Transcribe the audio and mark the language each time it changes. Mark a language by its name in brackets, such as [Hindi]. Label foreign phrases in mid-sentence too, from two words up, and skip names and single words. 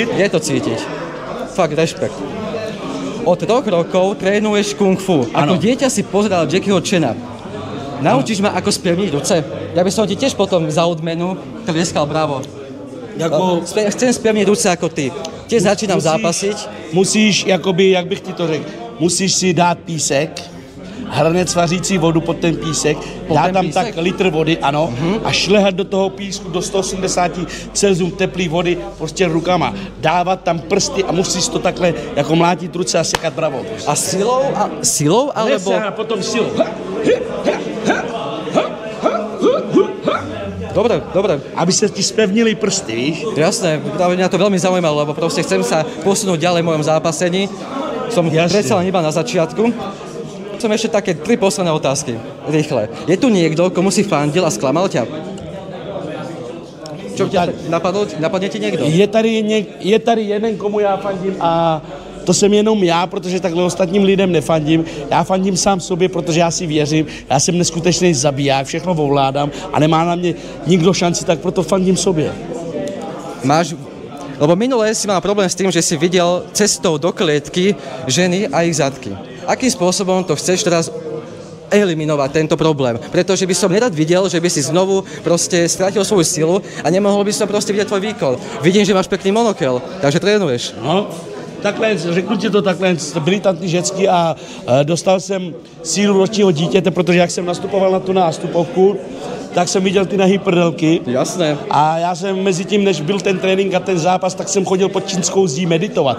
[Slovak] Je to cítiť. Fakt rešpekt. Od 3 rokov trénuješ kung fu. Ako dieťa si pozeral Jackieho Chana. Naučíš ma, ako spevniť ruce? Ja by som ti tiež potom za odmenu tlieskal bravo. Chcem spevniť ruce ako ty. Tiež začínam zápasiť. [Czech] Musíš, jakoby, jak bych ti to řekl, musíš si dát písek, hranec vařící vodu pod ten písek, dát tam tak litr vody, ano, a šlehat do toho písku do 180 Celsius teplý vody prostě rukama. Dávat tam prsty a musíš to takhle jako mlátit ruce a sekat bravo. Prostě. A [Slovak] silou alebo... Ne, a potom silou. Dobre. Aby sa ti spevnili prsty, víš? Jasné, práve mňa to veľmi zaujímalo, lebo proste chcem sa posunúť ďalej v mojom zápasení. Som predsa len iba na začiatku. Som ešte také 3 posledné otázky, rýchle. Je tu niekto, komu si fandil a sklamal ťa? Čo ťa napadne ti niekto? [Czech] Je tady jeden, komu já fandím a to jsem jenom já, protože takhle ostatním lidem nefandím. Já fandím sám sobě, protože já si věřím, já jsem neskutečný zabiják, všechno ovládám a nemá na mě nikdo šanci, tak proto fandím sobě. [Slovak] Lebo minulé si mal problém s tým, že si videl cestou do klietky ženy a ich zadky. Akým spôsobom to chceš teraz eliminovať tento problém? Pretože by som nerad videl, že by si znovu proste stratil svoju silu a nemohol by som proste vidieť tvoj výkon. Vidím, že máš pekný monokel, takže trénuješ. No. [Czech] Takhle, řeknu ti to takhle, brilantní žecky a dostal jsem sílu ročního dítěte, protože jak jsem nastupoval na tu nástupovku, tak jsem viděl ty nahý prdelky. [Slovak] Jasné. [Czech] A já jsem mezi tím, než byl ten trénink a ten zápas, tak jsem chodil pod čínskou zdí meditovat.